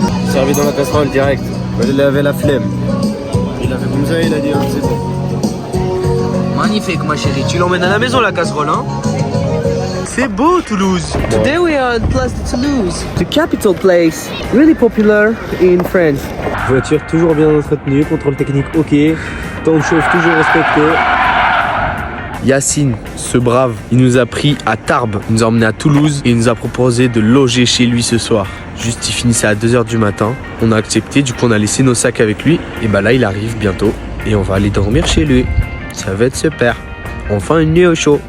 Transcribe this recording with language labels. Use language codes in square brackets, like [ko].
[fr] Servi dans la casserole direct. Il avait la flemme. Il avait comme ça, il a dit oh, c'est bon. Magnifique ma chérie, tu l'emmènes à la maison la casserole hein. C'est beau Toulouse. [en] Today we are at Place de Toulouse, the capital place, really popular in France. [fr] Voiture toujours bien entretenue, contrôle technique ok, temps de chauffe toujours respecté. Yacine, ce brave, il nous a pris à Tarbes, il nous a emmené à Toulouse et il nous a proposé de loger chez lui ce soir. Juste il finissait à 2h du matin, on a accepté, du coup on a laissé nos sacs avec lui et bah là il arrive bientôt et on va aller dormir chez lui. Ça va être super. Enfin une nuit au chaud.